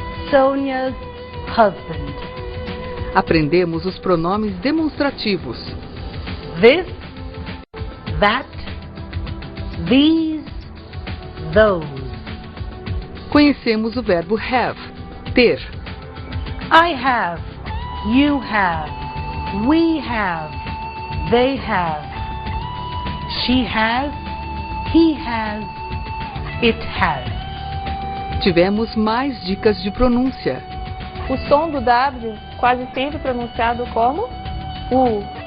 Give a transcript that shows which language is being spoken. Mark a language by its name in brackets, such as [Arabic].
[English] Sonia's husband. [Portuguese] Aprendemos os pronomes demonstrativos. [English] This, that, these, those. [Portuguese] Conhecemos o verbo have, ter. [English] I have, you have, we have, they have, she has, he has, it has. [Portuguese] Tivemos mais dicas de pronúncia. O som do W quase sempre pronunciado como U.